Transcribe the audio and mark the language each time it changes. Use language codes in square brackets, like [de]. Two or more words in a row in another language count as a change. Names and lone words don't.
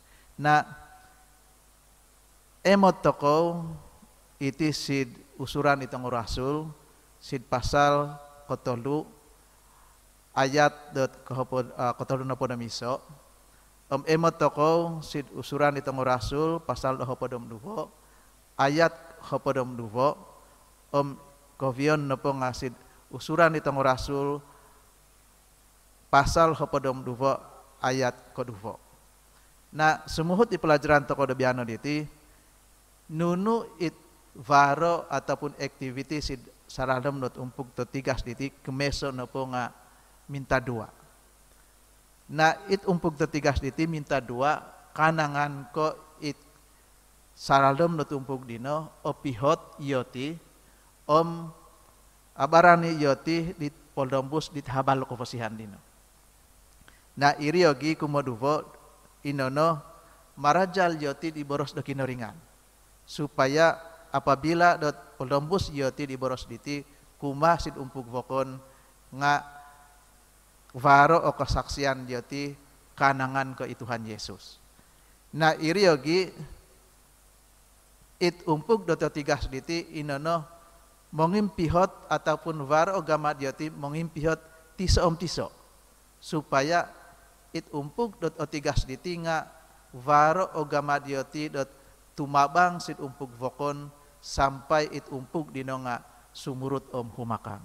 [mvv] Na emot toko iti sid usuran itong rasul sid pasal kotolu ayat dot kotolu na po na miso emot toko sid usuran itong rasul pasal hopodom duvo ayat hopodom duvo kovion na po nga sid usuran itong rasul pasal hopodom duvo ayat koduvo. Na sumuhut di pelajaran toko debiano diti nunu it varo ataupun activity sid saradom not umpug to tigas diti kemeso na po nga minta dua. Na it umpug to tigas diti minta dua kanangan ko it saradom not umpug dino opihot yoti abarani yoti dit poldombus dit habal ko pasihan dino. Na iriogi kumoduvo inono marajal yoti di boros do kinoringan supaya apabila dot poldombus yoti di boros diti kumah sid umpug vokon nga varo o kesaksian yoti kanangan ke Tuhan Yesus. Na iriogi it umpug dot tigas diti inono mongimpihot ataupun varo o gamat yoti mongimpihot tiso tiso supaya it umpug dot tigas diti nga varo o gamat yoti dot tumabang sid umpug vokon sampai it umpug dino nga sumurut humakang.